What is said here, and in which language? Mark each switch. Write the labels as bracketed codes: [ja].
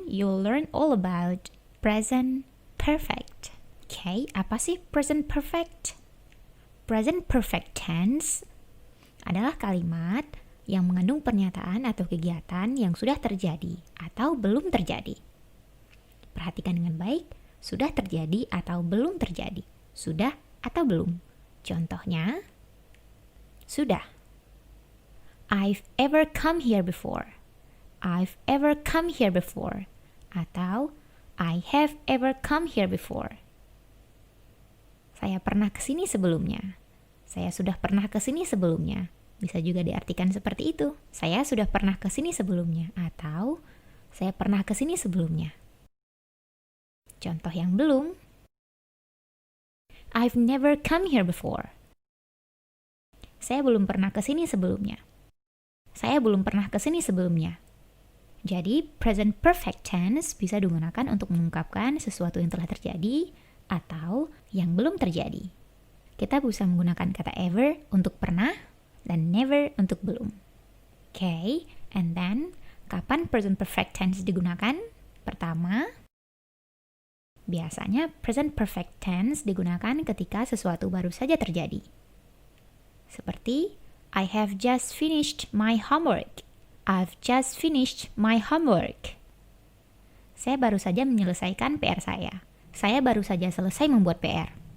[en] you'll learn all about present perfect. [id] Okay, apa sih present perfect? Present perfect tense adalah kalimat yang mengandung pernyataan atau kegiatan yang sudah terjadi atau belum terjadi. Perhatikan dengan baik, sudah terjadi atau belum terjadi. Sudah atau belum. Contohnya, sudah. [en] I've ever come here before. I've ever come here before. [id] Atau, [en] I have ever come here before. [id] Saya pernah kesini sebelumnya. Saya sudah pernah kesini sebelumnya. Bisa juga diartikan seperti itu. Saya sudah pernah kesini sebelumnya. Atau, saya pernah kesini sebelumnya. Contoh yang belum. [en] I've never come here before. [id] Saya belum pernah kesini sebelumnya. Saya belum pernah kesini sebelumnya. Jadi, present perfect tense bisa digunakan untuk mengungkapkan sesuatu yang telah terjadi atau yang belum terjadi. Kita bisa menggunakan kata ever untuk pernah dan never untuk belum. [en] Okay, and then, [id] kapan present perfect tense digunakan? Pertama, biasanya present perfect tense digunakan ketika sesuatu baru saja terjadi. Seperti, [en] I have just finished my homework. I've just finished my homework. [id] Saya baru saja menyelesaikan PR saya. Saya baru saja selesai membuat PR.